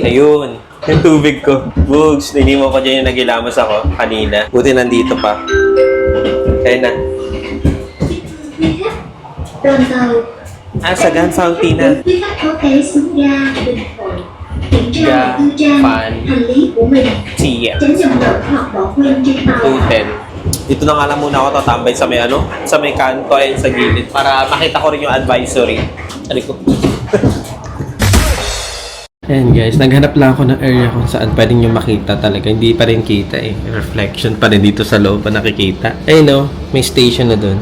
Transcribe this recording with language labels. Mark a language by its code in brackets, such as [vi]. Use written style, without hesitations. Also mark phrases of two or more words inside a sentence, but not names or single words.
[tl] Ayun, yung tubig ko. Bugs, ninimo ko dyan yung nagilamos ako kanina. Buti nandito pa. Kaya na. [vi] Đoàn tàu Sa Gan Fountain. quý khách có thể xuống ga Bình Thuận kiểm tra Ga và tư trang Phan hành lý của mình, Tia. tránh nhầm lẫn hoặc bỏ quên trên tàu. 210. [tl] Dito na nga lang muna ako tatambay sa may sa may kanto ayun sa gilid para makita ko rin yung advisory. Ano ko? Ayan guys, naghanap lang ako ng area kung saan pwedeng nyo makita talaga. Hindi pa rin kita eh. Reflection pa rin dito sa loob pa nakikita. Ayun no, may station na dun.